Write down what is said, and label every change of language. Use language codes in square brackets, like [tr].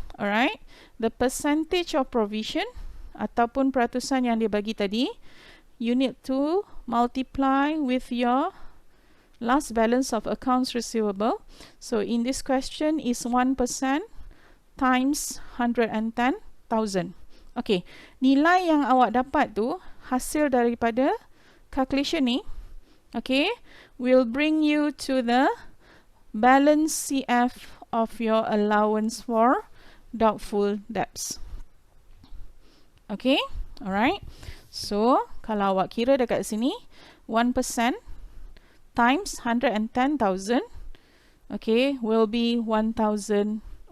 [en] Alright, the percentage of provision [ms] ataupun peratusan yang dia bagi tadi, [en] you need to multiply with your last balance of accounts receivable. So in this question is 1% times 110,000. [ms] Okay, nilai yang awak dapat tu hasil daripada calculation ni [en] okay, will bring you to the balance CF of your allowance for doubtful debts. Okay, alright. So, [ms] kalau awak kira dekat sini, [en] 1% times 110,000, okay, will be 1,100.